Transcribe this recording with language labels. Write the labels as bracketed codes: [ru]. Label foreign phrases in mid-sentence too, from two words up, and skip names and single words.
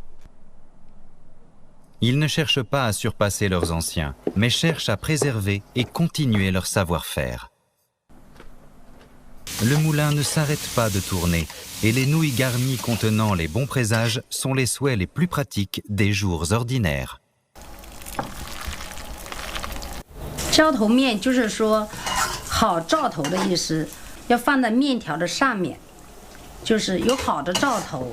[fr] Ils ne cherchent pas à surpasser leurs anciens, mais cherchent à préserver et continuer leur savoir-faire. Le moulin ne s'arrête pas de tourner et les nouilles garnies contenant les bons présages sont les souhaits les plus pratiques des jours ordinaires. [zh] 浇头面就是说好兆头的意思，要放在面条的上面，就是有好的兆头。